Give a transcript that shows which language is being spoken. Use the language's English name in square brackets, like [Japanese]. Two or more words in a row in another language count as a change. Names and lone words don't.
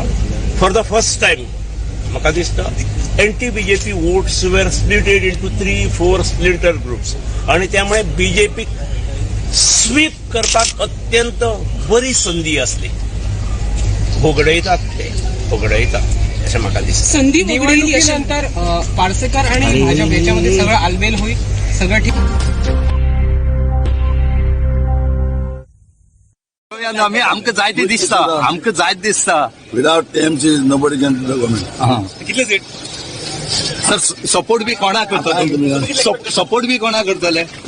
[English] for the first time [Konkani] म्हाका दिसता [English] anti BJP votes were splitted into 3-4 splinter groups [Konkani] आणि त्यामुळे बीजेपीक स्वीप करपाक अत्यंत बरी संधी असली. भोगडयतात अशें म्हाका दिसता. [Marathi] संधी निवडणुकीनंतर पार्सेकर आणि भाजप याच्यामध्ये सगळं आलबेल होईल सगळं ठीक. [Konkani] आमकां जाय ते दिसता [English] Without TMC nobody can do the government. [Konkani] कितले सीट सर सपोर्ट बी कोणा करतले सपोर्ट बी कोणा करतले.